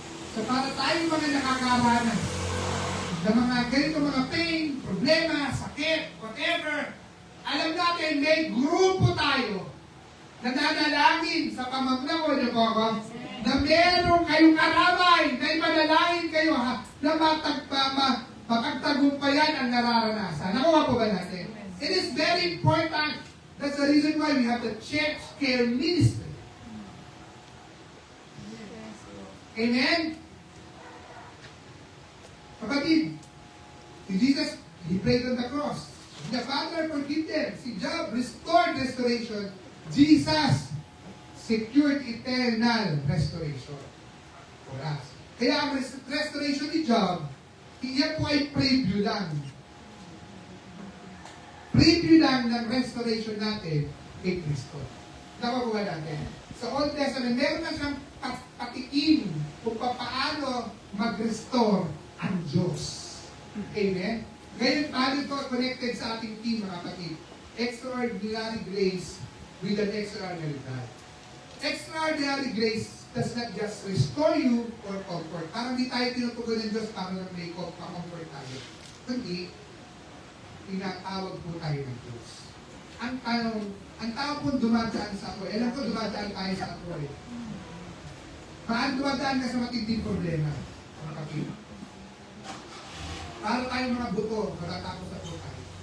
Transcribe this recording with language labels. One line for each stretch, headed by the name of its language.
Filipino: So para tayong mga nakakaranas ng mga ganito mga pain, problema, sakit, whatever, alam natin may grupo tayo na nanalangin sa pamaglaw niyo po ako, na meron kayong karamay na ipanalangin kayo na makagtagumpayan ang nararanasan. Nakuha po ba natin?
English: It is very important. That's the reason why we have the church care ministry. Amen? Kapatid, si Jesus, He prayed on the cross. The Father forgive them. Si Job restored restoration. Jesus secured eternal restoration for us.
Filipino: Kaya ang restoration ni Job, iyan po ay preview lang. Preview lang ng restoration natin kay Kristo. Nakukuha natin. Sa Old Testament, meron na siyang patikim kung paano mag-restore ang Diyos. Amen? Ngayon, paano ito connected sa ating team, mga kapatid?
English: Extraordinary grace with an extraordinary God. Extraordinary grace does not just restore you or comfort.
Filipino: Parang di tayo tinutugon ng Diyos para lang may comfort tayo. Kundi, tinatawag po tayo ng Diyos. Ang tao po dumadaan sa ako. Alam ko dumadaan tayo sa ako eh. Paano dumadaan ka sa matinding problema? Mga kapatid. Para tayong mga buto, matatapos na po tayo.